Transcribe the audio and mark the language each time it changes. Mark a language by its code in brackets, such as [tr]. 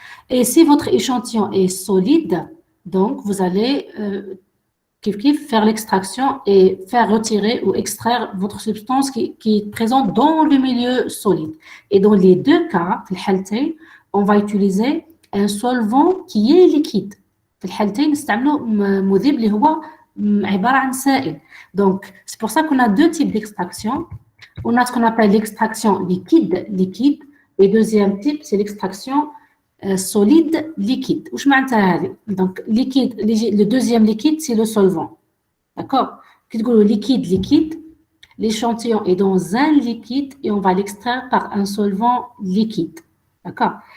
[fr] Et si votre échantillon est solide, donc vous allez faire l'extraction et faire retirer ou extraire votre substance qui est présente dans le milieu solide. Et dans les deux cas, on va utiliser un solvant qui est liquide. [ar] في الحالتين نستعملوا مذيب اللي هو عبارة عن سائل. [fr] Donc, c'est pour ça qu'on a deux types d'extraction. On a ce qu'on appelle l'extraction liquide, et deuxième type, c'est l'extraction solide liquide. [ar] وش معناتها هذه؟ [fr] Donc, liquide, le deuxième liquide, c'est le solvant. D'accord? Qui dit liquide, l'échantillon est dans un liquide et on va l'extraire par un solvant liquide. D'accord?